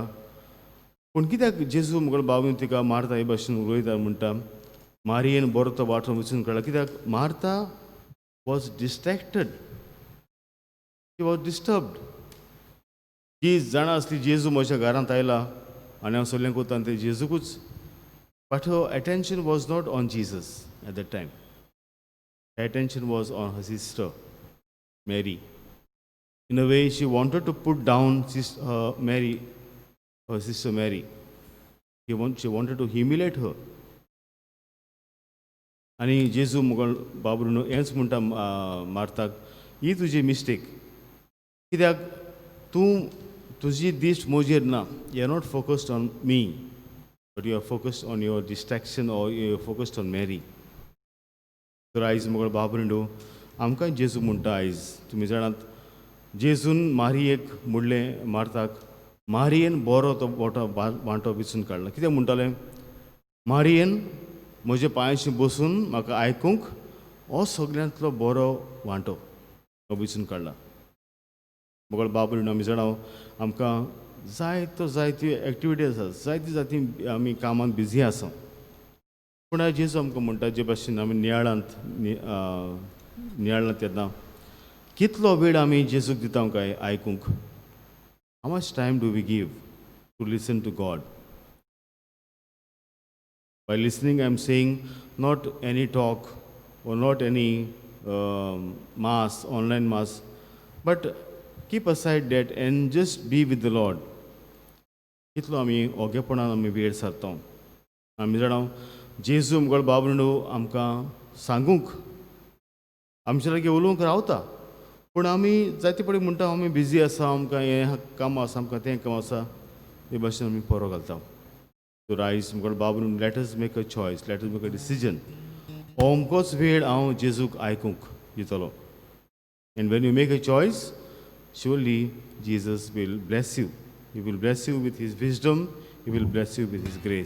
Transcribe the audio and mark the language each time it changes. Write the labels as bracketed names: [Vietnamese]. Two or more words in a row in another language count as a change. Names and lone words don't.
[Konkani] पूण कित्याक जेजू मुगळ बाबून तिका मार्ता हे भाशेन उलयता म्हणटा मारयेन बरो तो वांटो वेचून काडला. [English] कित्याक मार्ता was distracted, she was disturbed. [Konkani] जी जाणां आसली जेजू म्हज्या घरांत आयला आनी हांव सगळें करता आनी ते जेजूकूच, [English] but her attention was not on Jesus at that time. Attention was on her sister, Mary. In a way, she wanted to put down her sister Mary. She wanted to humiliate her. [Konkani] आणि जेजू मुगळ बाबून हेंच म्हणटा मार्ताक, ही तुजी मिस्टेक. कित्याक तूं तुजी दिश्ट म्हजेर ना. [English] You are not focused on me, but you are focused on your distraction or you are focused on Mary. [Konkani] तर आयज मुगळ बाबरिंडो आमकां जेजू म्हणटा आयज, तुमी जाणात जेजून मारयेक म्हणलें मार्ताक, मारयेन बरो तो मोठो वांटो वेचून काडला. कित्याक म्हणटालें, मारयेन म्हज्या पांयाशी बसून म्हाका आयकूंक हो सगळ्यांतलो बरो वांटो तो वेचून काडला. मुगळ बाबरिंडो आमी जाणां आमकां जायत्यो एक्टिविटी आसात, जायती आमी कामांत बिजी आसा. पूण आयज जेजू आमकां म्हणटा जे भाशेन आमी नियाळांत येता कितलो वेळ आमी जेजूक दिता काय आयकूंक. [English] How much time do we give to listen to God. By listening I am saying not any talk or not any mass, online mass, but keep aside that and just be with the Lord. [Konkani] कितलो आमी ओगेपणान आमी वेळ सारता. आमी जाणां जेजू मुगळ बाबरिंडो आमकां सांगूंक आमचे लागी उलोवंक रावता, पूण आमी जायते पडी म्हणटा आमी बिजी आसा, आमकां हें काम आसा, आमकां तें काम आसा, हे भाशेन आमी परो घालता. सो आयज मुगळ बाबरिंडो [English] let us make a choice, let us make a decision. [Konkani] अमकोच वेळ हांव जेजूक आयकूंक दितलो. [English] And when you make a choice, surely Jesus will bless you. He will bless you with His wisdom. He will bless you with His grace.